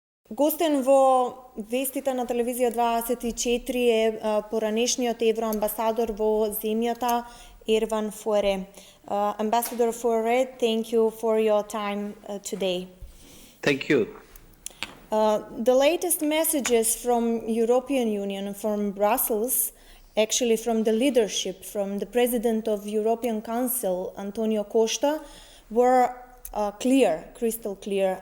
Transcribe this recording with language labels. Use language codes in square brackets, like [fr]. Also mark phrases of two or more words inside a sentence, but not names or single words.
[mk] Гостен во вестите на телевизија 24 е поранешниот евроамбасадор во земјата Ерван Фуере. [en] Ambassador Fouere, thank you for your time today. Thank you. The latest messages from European Union, from Brussels, actually from the leadership, from the President of European Council, Antonio Costa, were clear, crystal clear.